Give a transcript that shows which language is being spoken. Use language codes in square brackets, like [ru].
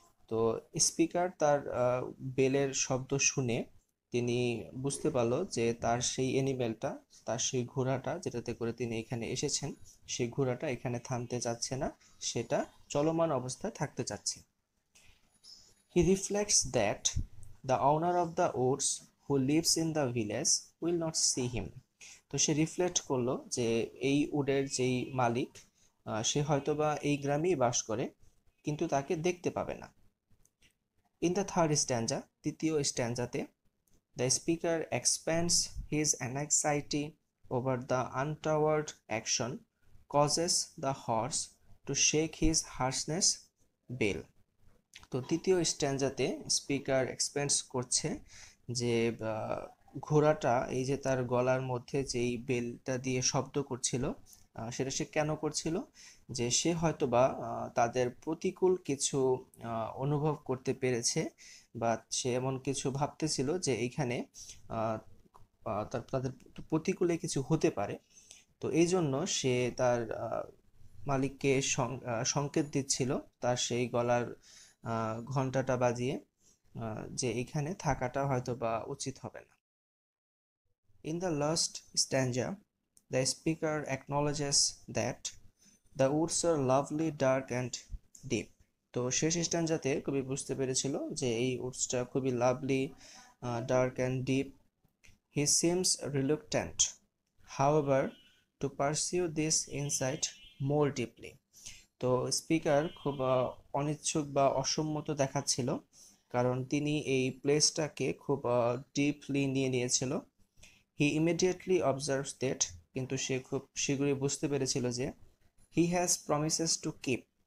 [bn] তো স্পিকার তার বেলের শব্দ শুনে তিনি বুঝতে পারলো যে তার সেই অ্যানিমেলটা, তার সেই ঘোড়াটা যেটাতে করে তিনি এখানে এসেছেন, সেই ঘোড়াটা এখানে থামতে চাচ্ছে না, সেটা চলমান অবস্থায় থাকতে চাচ্ছে। [en] He reflects that the owner of the woods who lives in the village will not see him. [bn] তো সে রিফ্লেক্ট করলো যে এই উডের যেই মালিক, সে হয়তোবা এই গ্রামেই বাস করে, কিন্তু তাকে দেখতে পাবে না। [en] in the third stanza, [bn] তৃতীয় স্ট্যান্জাতে, [en] The speaker expands his anxiety over the untoward action causes the horse to shake his harness bell. [bn] তো তৃতীয় স্ট্যান্জাতে স্পিকার এক্সপ্যান্ডস করছে যে ঘোড়াটা এই যে তার গলার মধ্যে যেই বেলটা দিয়ে শব্দ করছিল, সেটা সে কেন করছিল, যে সে হয়তোবা তাদের প্রতিকূল কিছু অনুভব করতে পেরেছে, বা সে এমন কিছু ভাবতেছিল যে এইখানে তাদের প্রতিকূলে কিছু হতে পারে। তো এই জন্য সে তার মালিককে সংকেত দিচ্ছিল তার সেই গলার ঘন্টাটা বাজিয়ে যে এখানে থাকাটা হয়তো বা উচিত হবে না। [en] In the last stanza, the speaker acknowledges that the woods are lovely, dark and deep. [bn] তো শেষ স্ট্যান্জাতে কবি বুঝতে পেরেছিল যে এই উডসটা খুবই lovely, dark and deep. [en] He seems reluctant, however, to pursue this insight more deeply. [bn] তো স্পিকার খুব অনিচ্ছুক বা অসম্মত দেখাচ্ছিল, কারণ তিনি এই প্লেসটাকে খুব ডিপলি নিয়ে নিয়েছিল। [en] he immediately observes that, [bn] কিন্তু সে খুব শীঘ্রই বুঝতে পেরেছিল যে [en] he has promises to keep,